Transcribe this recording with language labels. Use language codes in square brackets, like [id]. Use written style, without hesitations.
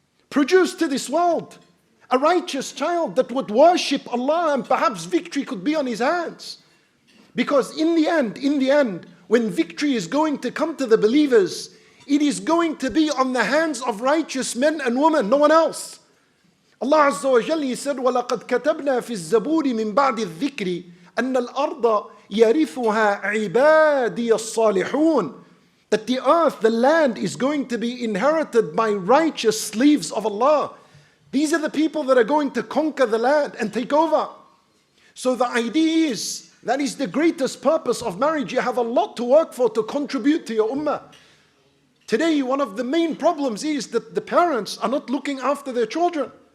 [en] Produce to this world a righteous child that would worship Allah, and perhaps victory could be on his hands. Because in the end, when victory is going to come to the believers, it is going to be on the hands of righteous men and women, no one else. Allah Azza wa Jalla, He said, [ar] وَلَقَدْ كَتَبْنَا فِي الزَّبُورِ مِنْ بَعْدِ الذِّكْرِ أَنَّ الْأَرْضَ يَرِثُهَا عِبَادِيَ الصَّالِحُونَ. [en] That the earth, the land, is going to be inherited by righteous slaves of Allah. These are the people that are going to conquer the land and take over. So the idea is, that is the greatest purpose of marriage. You have a lot to work for to contribute to your ummah. Today, one of the main problems is that the parents are not looking after their children.